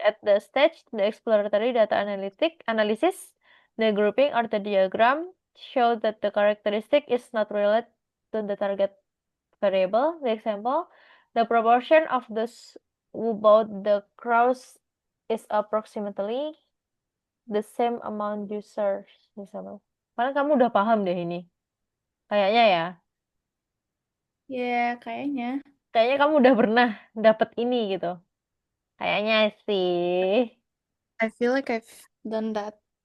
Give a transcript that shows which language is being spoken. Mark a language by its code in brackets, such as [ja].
[en] at the stage, the exploratory data analysis, the grouping or the diagram show that the characteristic is not related to the target variable. The example, the proportion of both the crows is approximately the same amount users. [id] Misalnya. Karena kamu udah paham deh ini. Kayaknya ya. Ya, kayaknya. Kayaknya kamu udah pernah dapet ini gitu. Kayaknya sih. [en] I feel like I've done that.